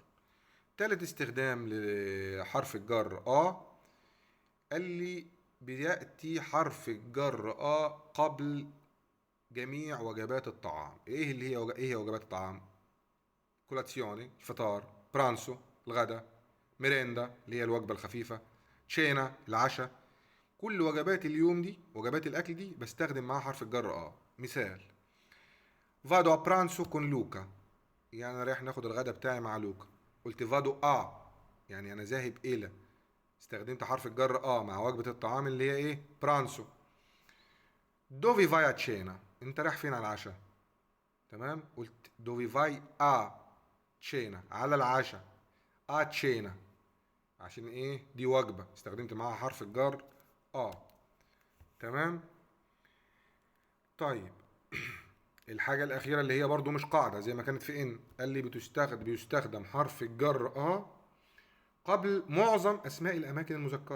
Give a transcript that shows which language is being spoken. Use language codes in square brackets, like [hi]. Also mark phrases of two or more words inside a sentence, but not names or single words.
[ar] تالت استخدام لحرف الجر قال لي بيأتي حرف الجر قبل جميع وجبات الطعام. ايه هي وجبات الطعام؟ كولاتسيوني الفطار، برانسو الغداء، ميريندا اللي هي الوجبة الخفيفة، تشينا العشاء. كل وجبات اليوم دي، وجبات الاكل دي، بستخدم معاها حرف الجر اه. مثال: [it] vado a pranzo con Luca، [ar] يعني انا رايح ناخد الغداء بتاعي مع لوكا. [it] قلت vado a، [ar] يعني انا ذاهب الى، استخدمت حرف الجر اه مع وجبة الطعام اللي هي ايه؟ برانسو. [it] dove vai a cena، [ar] انت رايح فين على العشاء؟ تمام، قلت [it] dove vai a cena، [ar] على العشاء. [it] a cena [ar] عشان ايه؟ دي وجبة، استخدمت معاها حرف الجر اه. تمام. طيب، الحاجة الأخيرة اللي هي برضو مش قاعدة زي ما كانت في إن، قال لي بيستخدم حرف الجر قبل معظم أسماء الأماكن المذكرة.